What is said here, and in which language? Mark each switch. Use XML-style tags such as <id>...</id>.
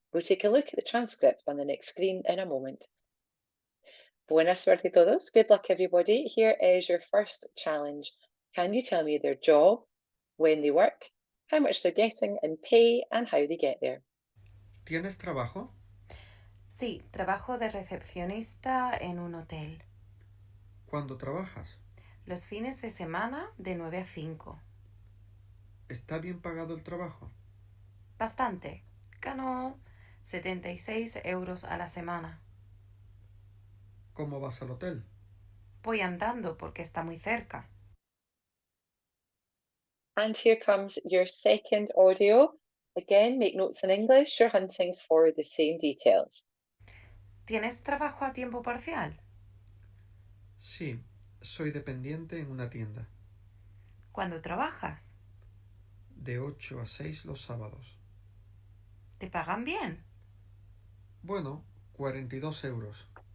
<en>We'll take a look at the transcript on the next screen in a moment.</en> <es>Buena suerte todos.</es> <en>Good luck, everybody. Here is your first challenge. Can you tell me their job, when they work, how much they're getting in pay, and how they get there?</en> <es>¿Tienes trabajo? Sí, trabajo de recepcionista en un hotel. ¿Cuándo trabajas? Los fines de semana de 9 a 5. ¿Está bien pagado el trabajo? Bastante. Gano 76 euros a la semana. ¿Cómo vas al hotel? Voy andando porque está muy cerca.</es> <en>And here comes your second audio. Again, make notes in English. You're hunting for the same details.</en> <es>¿Tienes trabajo a tiempo parcial? Sí, soy dependiente en una tienda. ¿Cuándo trabajas? De 8 a 6 los sábados. ¿Te pagan bien? Bueno, 42 euros.</es>